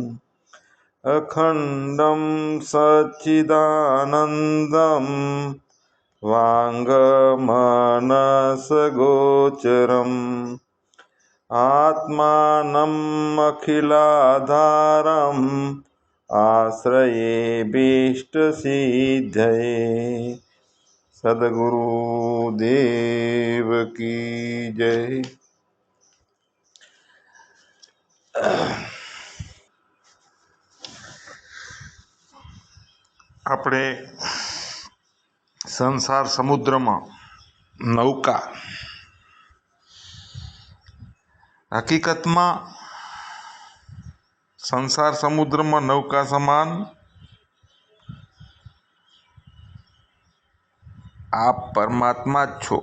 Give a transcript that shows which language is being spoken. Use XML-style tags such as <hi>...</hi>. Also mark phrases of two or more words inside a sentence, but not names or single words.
<sa>अखण्डं सच्चिदानन्दं वाङ्गमनसगोचरम् आत्मानम् अखिलाधारम् आश्रयेऽभीष्टसिद्धये।</sa> <hi>सद्गुरुदेव की जय।</hi> <gu>આપણે સંસાર સમુદ્રમાં નૌકા, હકીકતમાં સંસાર સમુદ્રમાં નૌકા સમાન આપ પરમાત્મા જ છો.</gu>